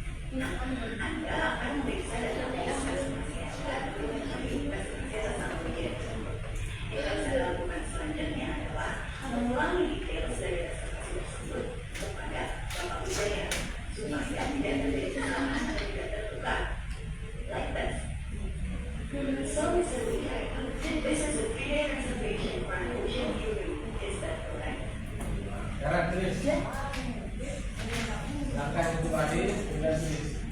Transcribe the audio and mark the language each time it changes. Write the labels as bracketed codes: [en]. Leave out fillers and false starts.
[id] Nama Anda akan memeriksa database bahasa sama Mujaya. Yang harus Anda lakukan selanjutnya adalah mengulangi detail dari reservasi tersebut kepada Bapak Mujaya supaya tidak terjadi kesalahan dan tidak tertukar. [en] Like this. So, Mr. Mujaya, this is a 3-day reservation for an ocean view room. Is that correct? [id] Sekarang tulis. Langkah itu tadi sudah tulis.